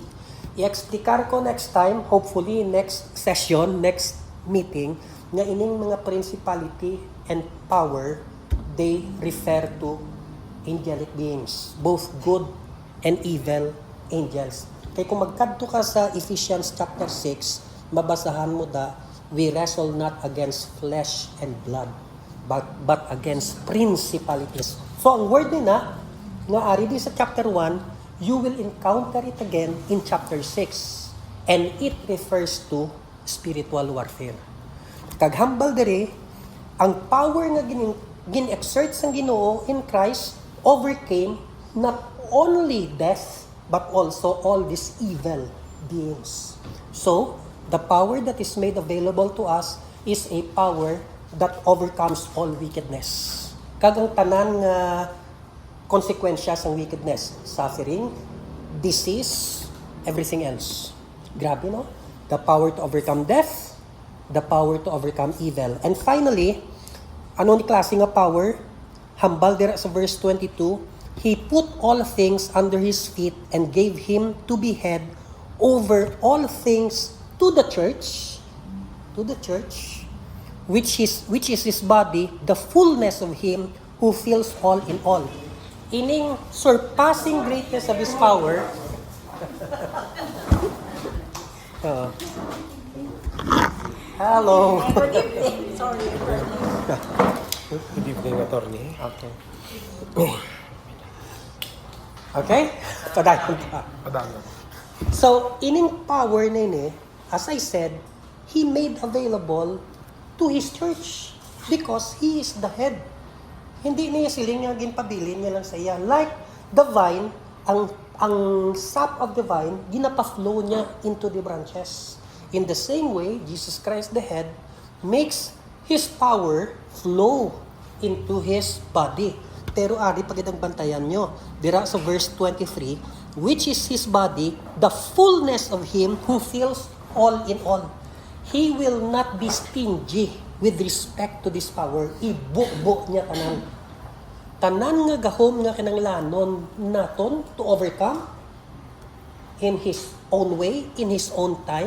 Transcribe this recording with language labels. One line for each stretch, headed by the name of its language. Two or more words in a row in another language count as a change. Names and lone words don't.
Hiligaynon: I-explicar ko
English: next time, hopefully next session, next meeting,
Hiligaynon: nga ining mga
English: principality and power, they refer to angelic beings, both good and evil angels.
Hiligaynon: Kaya kung magkadto ka sa Ephesians chapter 6, mabasahan mo da,
English: we wrestle not against flesh and blood, but against principalities.
Hiligaynon: So ang word nila, nga ari di sa chapter 1,
English: you will encounter it again in chapter 6. And it refers to spiritual warfare.
Hiligaynon: Kaghambal diri, ang power nga gin-exert sang Ginoo
English: in Christ overcame not only death, but also all these evil beings. So, the power that is made available to us is a power that overcomes all wickedness.
Hiligaynon: Kagang tanan nga konsekwensya sang wickedness,
English: suffering, disease, everything else.
Hiligaynon: Grabe, no?
English: The power to overcome death, the power to overcome evil. And finally,
Hiligaynon: ano ni klase nga power? Hambal dira sa verse 22,
English: He put all things under His feet and gave Him to be head over all things to the church, which is His body, the fullness of Him who fills all in all. Ining surpassing greatness of His power. Hello. Good evening. Sorry. Good evening, attorney. Okay. Okay?
Hiligaynon: Padayon pa. Padayon. So, ining power na ini,
English: as I said, He made available to His church because He is the head.
Hiligaynon: Hindi niya siling nga ginpabilin niya lang sa iya.
English: Like the vine, ang sap of the vine,
Hiligaynon: ginapa-flow niya
English: into the branches. In the same way, Jesus Christ the head makes His power flow into His body.
Hiligaynon: Pero ari pagidang bantayan nyo. Dira sa verse 23,
English: which is His body, the fullness of Him who fills all in all. He will not be stingy with respect to this power.
Hiligaynon: Ibubo niya tanan. Tanan nga gahom nga kinanglanon naton
English: to overcome in His own way, in His own time.